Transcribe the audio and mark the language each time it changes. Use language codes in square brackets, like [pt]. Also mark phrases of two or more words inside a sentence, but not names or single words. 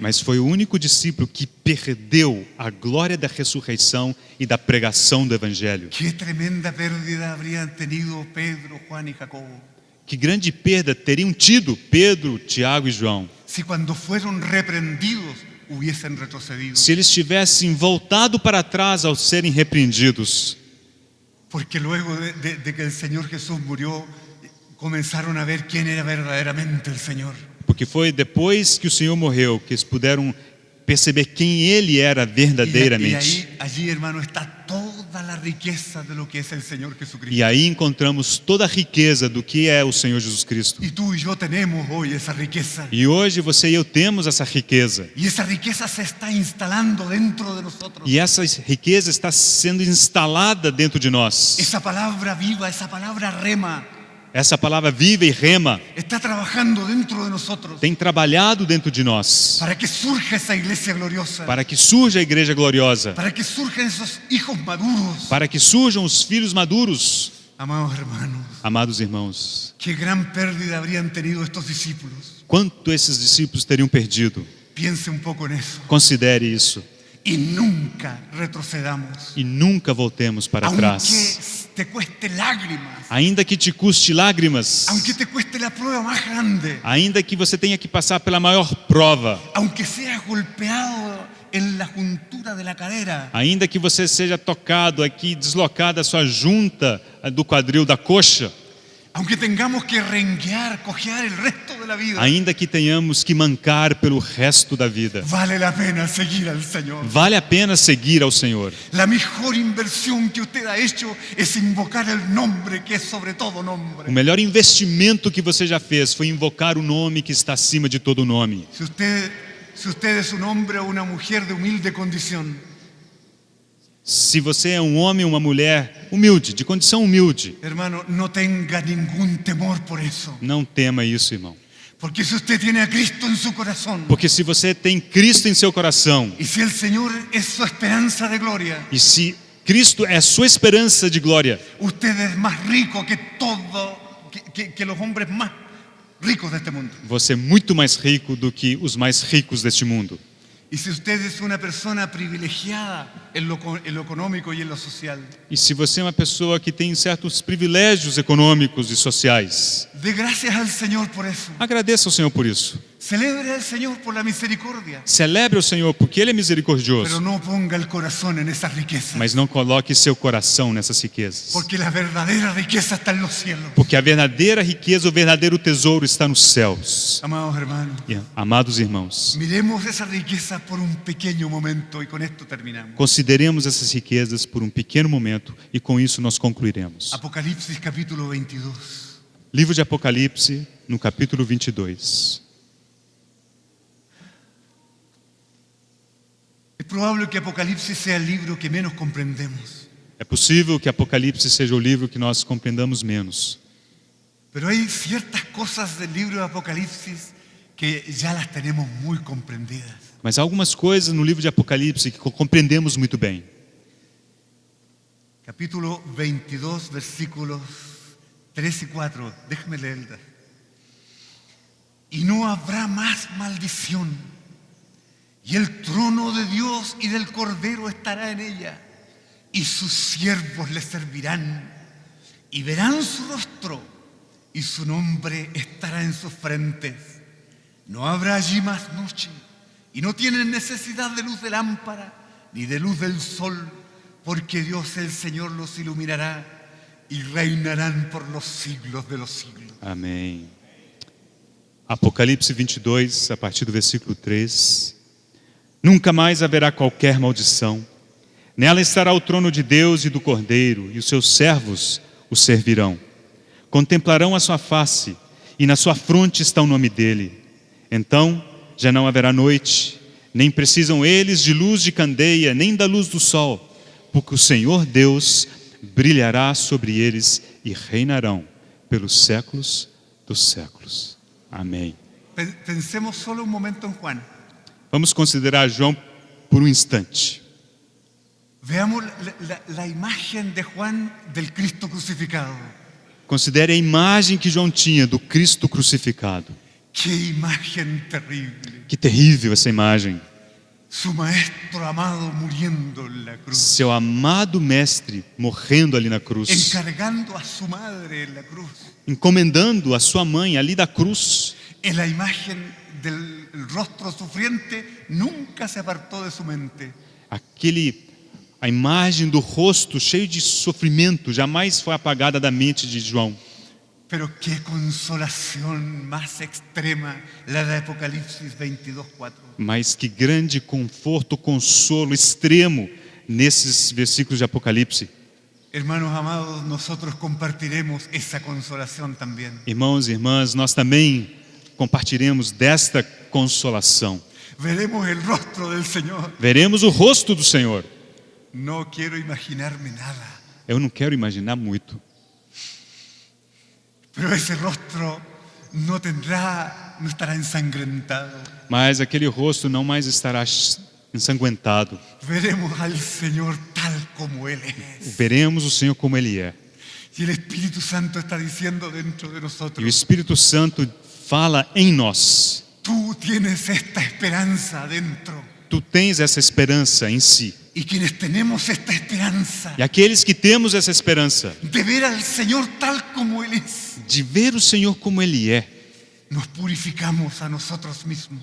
[pt] Mas foi o único discípulo que perdeu a glória da ressurreição e da pregação do Evangelho. [es] Qué tremenda pérdida habrían tenido Pedro, Juan y Jacobo [pt] Que grande perda teriam tido Pedro, Tiago e João [es] si cuando fueron reprendidos hubiesen retrocedido. [pt] se eles tivessem voltado para trás ao serem repreendidos. [es] Porque luego de que el Señor Jesús murió, comenzaron a ver quién era verdaderamente el Señor. [pt] Porque foi depois que o Senhor morreu que eles puderam perceber quem Ele era [es] Y [pt] verdadeiramente. [es] allí, hermano, está toda la riqueza de lo que es el Señor [pt] E [es] Jesucristo. [pt] aí encontramos toda a riqueza do que é o Senhor Jesus Cristo. [es] Y tú y yo tenemos hoy esa riqueza. [pt] E hoje você e eu temos essa riqueza. [es] Y esa riqueza se está instalando dentro de nosotros. [pt] E essa riqueza está sendo instalada dentro de nós. [es] Esa palabra viva, esa palabra rema, [pt] Essa palavra viva e rema [es] está trabajando dentro de nosotros [pt] tem trabalhado dentro de nós [es] para que surja esa iglesia gloriosa, [pt] para que surja a igreja gloriosa, [es] para que surjan esos hijos maduros. [pt] para que surjam os filhos maduros. [es] Amados hermanos, [pt] Amados irmãos, [es] qué gran pérdida habrían tenido estos discípulos. [pt] quanto esses discípulos teriam perdido? [es] Piense un poco en eso. [pt] Considere isso [es] Y nunca retrocedamos. [pt] e nunca voltemos para [es] Aunque [pt] trás. [es] te cueste lágrimas, [pt] Ainda que te custe lágrimas, [es] aunque te cueste la prueba más grande, [pt] ainda que você tenha que passar pela maior prova, [es] aunque seas golpeado en la juntura de la cadera, [pt] ainda que você seja tocado aqui, deslocado a sua junta do quadril da coxa, [es] aunque tengamos que renguear, cojear el resto de la vida, [pt] ainda que tenhamos que mancar pelo resto da vida, [es] vale la pena seguir al Señor. [pt] vale a pena seguir ao Senhor. [es] La mejor inversión que usted ha hecho es invocar el nombre que es sobre todo [pt] O [es] nombre. [pt] melhor investimento que você já fez foi invocar o nome que está acima de todo nome. [es] Si usted es un hombre o una mujer de humilde condición, [pt] Se você é um homem ou uma mulher humilde, de condição humilde, [es] hermano, no tenga ningún temor por eso. [pt] não tema isso, irmão. [es] Porque si usted tiene a Cristo en su corazón, [pt] Porque se você tem Cristo em seu coração, [es] y si el Señor es su esperanza de gloria, [pt] e se Cristo é sua esperança de glória, [es] usted es más rico que que los hombres más ricos de este mundo. [pt] você é muito mais rico do que os mais ricos deste mundo. [es] Y si usted es una persona privilegiada en lo económico y en lo social, [pt] E se você é uma pessoa que tem certos privilégios econômicos e sociais, [es] dé gracias al Señor por eso. [pt] agradeça ao Senhor por isso. [es] Celebre al Señor por la misericordia, [pt] Celebre o Senhor porque Ele é [es] pero [pt] misericordioso, [es] no ponga el corazón en esas riquezas, [pt] mas não coloque seu coração nessas riquezas. [es] porque la verdadera riqueza está en los cielos. [pt] Porque a verdadeira riqueza, o verdadeiro tesouro está nos céus. [es] Amados hermanos, [pt] E, amados irmãos, [es] miremos esa riqueza por un pequeño momento y con esto terminamos. [pt] consideremos essas riquezas por um pequeno momento e com isso nós concluiremos. [es] Apocalipsis capítulo 22. [pt] Livro de Apocalipse, no capítulo 22. [es] Es probable que Apocalipsis sea el libro que menos comprendemos, [pt] É possível que Apocalipse seja o livro que nós compreendamos menos. [es] pero hay ciertas cosas del libro de Apocalipsis que ya las tenemos muy comprendidas. [pt] Mas há algumas coisas no livro de Apocalipse que compreendemos muito bem. [es] Capítulo 22, versículos 3 y 4. Déjame leerla. Y no habrá más maldición, y el trono de Dios y del Cordero estará en ella, y sus siervos le servirán, y verán su rostro, y su nombre estará en sus frentes. No habrá allí más noche, y no tienen necesidad de luz de lámpara, ni de luz del sol, porque Dios el Señor los iluminará, y reinarán por los siglos de los siglos. [pt] Amém. Apocalipse 22, a partir do versículo 3. Nunca mais haverá qualquer maldição. Nela estará o trono de Deus e do Cordeiro, e os seus servos o servirão. Contemplarão a sua face, e na sua fronte está o nome dele. Então já não haverá noite, nem precisam eles de luz de candeia, nem da luz do sol, porque o Senhor Deus brilhará sobre eles e reinarão pelos séculos dos séculos. Amém. [es] Pensemos solo un momento en Juan. [pt] Vamos considerar João por um instante. [es] Veamos la imagen de Juan del Cristo crucificado. [pt] Considere a imagem que João tinha do Cristo crucificado. [es] ¡Qué imagen terrible! [pt] Que terrível essa imagem. [es] Su maestro amado muriendo en la cruz, [pt] Seu amado mestre morrendo ali na cruz, [es] encargando a su madre en la cruz. [pt] encomendando a sua mãe ali da cruz. [es] En la imagen del rostro sufriente nunca se apartó de su mente. [pt] A imagem do rosto cheio de sofrimento jamais foi apagada da mente de João. [es] Pero qué consolación más extrema la de Apocalipsis 22:4. [pt] Mas que grande conforto, consolo extremo nesses versículos de Apocalipse. [es] Hermanos amados, nosotros compartiremos esa consolación también. [pt] Irmãos e irmãs, nós também compartilhemos desta consolação. [es] Veremos el rostro del Señor. [pt] Veremos o rosto do Senhor. [es] No quiero imaginarme nada, [pt] Eu não quero imaginar muito, [es] pero ese rostro no estará ensangrentado. [pt] mas aquele rosto não mais estará ensanguentado. [es] Veremos al Señor tal como Él es. [pt] Veremos o Senhor como Ele é. [es] Y el Espíritu Santo está diciendo dentro de [pt] E o [es] nosotros, [pt] Espírito Santo fala em nós. [es] tú tienes esta esperanza dentro. [pt] Tu tens essa esperança em si. [es] Y quienes tenemos esta esperanza [pt] E aqueles que temos essa esperança [es] de ver al Señor tal como Él es, [pt] de ver o Senhor como Ele é, [es] nos purificamos a nosotros mismos.